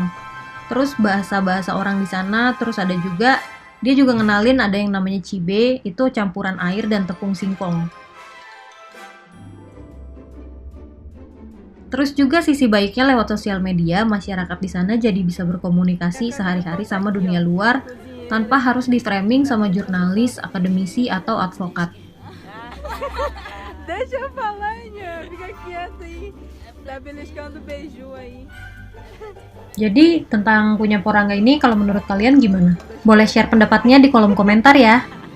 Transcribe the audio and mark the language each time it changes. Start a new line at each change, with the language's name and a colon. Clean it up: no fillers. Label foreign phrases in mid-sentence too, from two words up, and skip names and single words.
Indonesian: Terus bahasa-bahasa orang di sana, terus ada juga dia juga ngenalin ada yang namanya cibe, itu campuran air dan tepung singkong. Terus juga sisi baiknya lewat sosial media, masyarakat di sana jadi bisa berkomunikasi sehari-hari sama dunia luar tanpa harus di-framing sama jurnalis, akademisi, atau advokat.
Portuguese: Deixa eu falar, fica quieto aí. Tá beliscando beiju aí.
Indonesian: Jadi tentang Kunya Porangga ini kalau menurut kalian gimana? Boleh share pendapatnya di kolom komentar ya.